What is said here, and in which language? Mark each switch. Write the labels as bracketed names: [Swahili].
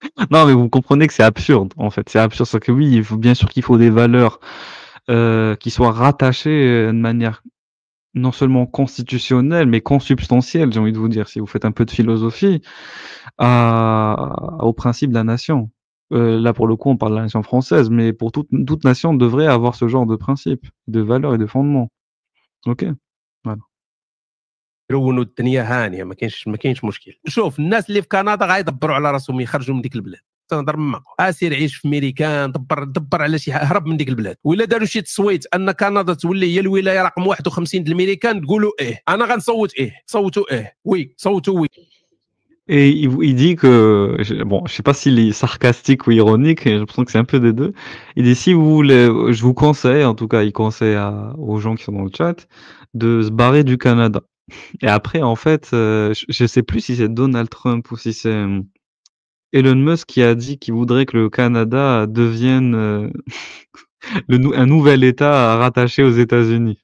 [French] Non, mais vous comprenez que c'est absurde, en fait. C'est absurde, c'est que oui, bien sûr qu'il faut des valeurs qui soient rattachées de manière non seulement constitutionnelle, mais consubstantielle, j'ai envie de vous dire, si vous faites un peu de philosophie, au principe de la nation. Là, pour le coup, on parle de la nation française, mais pour toute nation devrait avoir ce genre de principe, de valeurs et de fondements. Ok? Voilà. [Arabic] يرونوا الدنيا هانيه ما كاينش مشكل. شوف الناس اللي في كندا غيدبروا على راسهم يخرجوا من ديك البلاد، تنهضر معاك سير عيش في ميريكان، دبر على شي هرب من ديك البلاد. وإلا داروا شي تصويت ان كندا تولي هي الولايه رقم 51 الميريكان تقولوا ايه، انا غنصوت ايه، صوتوا ايه، وي صوتوا وي. [French] Et il dit que, bon, je sais pas s'il est sarcastique ou ironique, j'ai l'impression que c'est un peu des deux. Il dit, si vous voulez, je vous conseille, en tout cas, il conseille aux gens qui sont dans le chat, de se barrer du Canada. Et après, en fait, je sais plus si c'est Donald Trump ou si c'est Elon Musk qui a dit qu'il voudrait que le Canada devienne un nouvel État rattaché aux États-Unis.